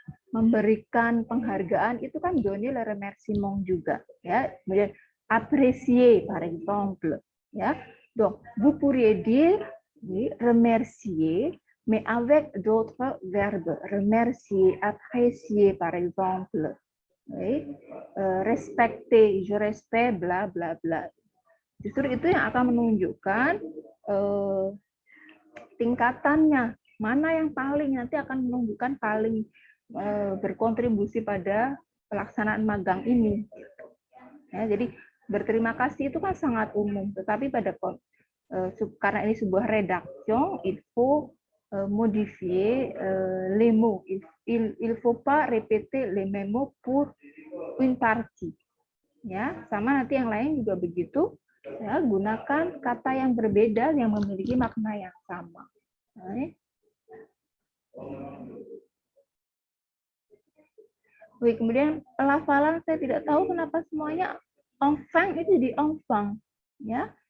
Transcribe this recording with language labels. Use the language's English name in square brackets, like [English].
[Indonesian] Memberikan penghargaan itu kan [French] donner le remerciement [Indonesian] juga, ya. Kemudian [French] apprécier, par exemple, ya. Donc, vous pourriez dire oui, remercier, mais avec d'autres verbes. Remercier, apprécier, par exemple. Oui. Respecter, je respecte, bla, bla, bla. [Indonesian] Justru itu yang akan menunjukkan tingkatannya. Mana yang paling, nanti akan menunjukkan paling berkontribusi pada pelaksanaan magang ini. Ya, jadi berterima kasih itu kan sangat umum, tetapi pada karena ini sebuah rédaction, [French] il faut modifier les mots. Il faut pas répéter les mêmes mots pour une partie. [Indonesian] Ya, sama nanti yang lain juga begitu. Ya, gunakan kata yang berbeda yang memiliki makna yang sama. Wih, kemudian pelafalan saya tidak tahu kenapa semuanya enfant itu di enfant, ya.